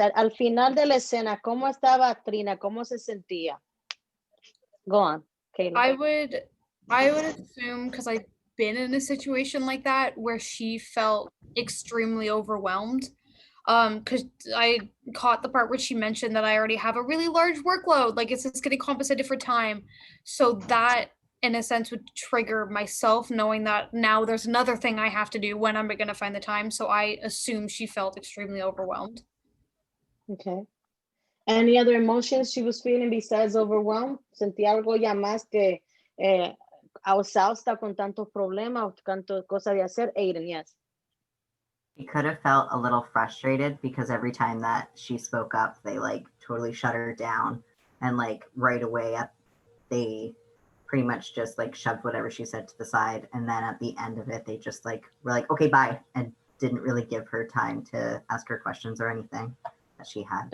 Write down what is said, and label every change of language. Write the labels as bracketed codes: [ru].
[es] Al final de la escena, ¿cómo estaba Trina? ¿Cómo se sentía? [en] Go on, [es] Kayla. [en] I would assume, because I've been in a situation like that where she felt extremely overwhelmed. Because I caught the part where she mentioned that I already have a really large workload, like it's just getting compensated for time. So that in a sense would trigger myself, knowing that now there's another thing I have to do. When am I going to find the time? So I assume she felt extremely overwhelmed. Okay. Any other emotions she was feeling besides overwhelmed? [es] ¿Sentía algo ya más que exhausta con tantos problemas o tantas cosas de hacer? [en] Aiden, yes. She could have felt a little frustrated because every time that she spoke up, they like totally shut her down, and like right away they pretty much just like shoved whatever she said to the side, and then at the end of it they just like were like, okay, bye, and didn't really give her time to ask her questions or anything that she had.